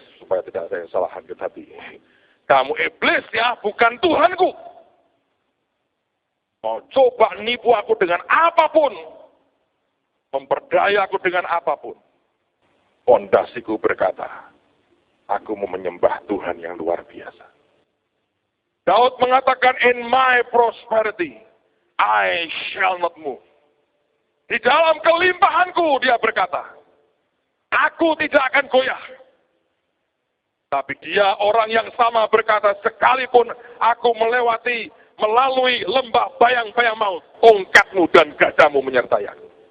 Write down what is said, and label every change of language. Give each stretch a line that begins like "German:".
Indonesian: Supaya tidak saya salah hati hati. Kamu iblis ya, bukan Tuhanku. Mau coba nipu aku dengan apapun. Memperdaya aku dengan apapun. Fondasiku berkata, aku mau menyembah Tuhan yang luar biasa. Daud mengatakan,
English: in my prosperity, I shall not move.
Indonesian: Di dalam kelimpahanku, dia berkata, aku tidak akan goyah. Tapi dia orang yang sama berkata, sekalipun aku melalui lembah bayang-bayang maut, tongkatmu dan gadamu menyertai aku.